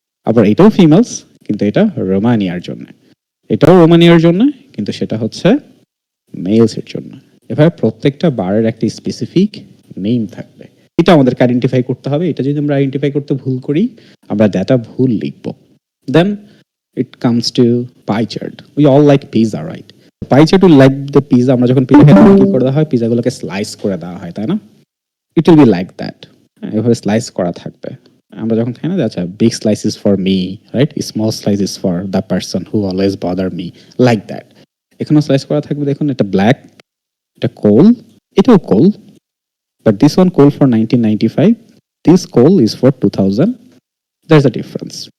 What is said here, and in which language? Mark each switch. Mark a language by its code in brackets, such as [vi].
[bn] আবার এটাও ফিমেলস কিন্তু এটা রোমানিয়ার জন্য, এটাও রোমানিয়ার জন্য কিন্তু সেটা হচ্ছে মেলস এর জন্য। এভাবে প্রত্যেকটা বারের একটা স্পেসিফিক নেম থাকবে। এটা আমাদেরকে আইডেন্টিফাই করতে হবে। এটা যদি আমরা আইডেন্টিফাই করতে ভুল করি আমরা ডাটা ভুল লিখবো। [en] Then it comes to pie chart. We all like pizza, right? Pie chart will like the pizza. [bn] আমরা যখন পিজা খাই কি করে দেওয়া হয়, পিজাগুলোকে স্লাইস করে দেওয়া হয়, তাই না? [en] It will be like that. [bn] এভাবে স্লাইস করা থাকবে। আমরা যখন খাই না, আচ্ছা [en] Big slice is for me, right? Small slice is for the person who always bother me, like that. [bn] এখানেও স্লাইস করা থাকবে। দেখুন এটা [en] Black, এটা coal, এটাও coal, but this one coal for 1995, this coal is for 2000। There's a difference.